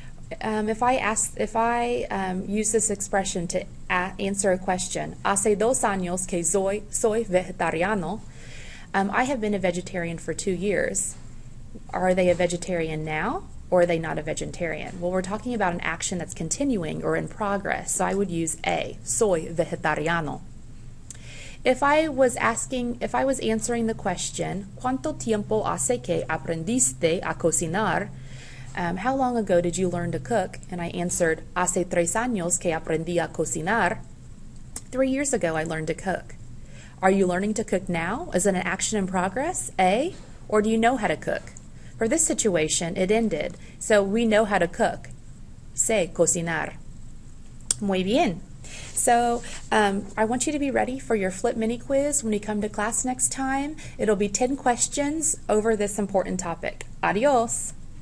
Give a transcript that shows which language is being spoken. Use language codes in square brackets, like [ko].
[en] If I use this expression to answer a question, [es] hace 2 años que soy vegetariano, [en] I have been a vegetarian for 2 years. Are they a vegetarian now, or are they not a vegetarian? Well, we're talking about an action that's continuing or in progress, so I would use A, [es] soy vegetariano. [en] If I was answering the question, [es] ¿Cuánto tiempo hace que aprendiste a cocinar? [en] How long ago did you learn to cook? And I answered, [es] hace 3 años que aprendí a cocinar. [en] 3 years ago I learned to cook. Are you learning to cook now? Is it an action in progress, A? Or do you know how to cook? For this situation, it ended. So we know how to cook. [es] Sé cocinar. Muy bien. [en] So I want you to be ready for your flip mini quiz when we come to class next time. It'll be 10 questions over this important topic. Adios.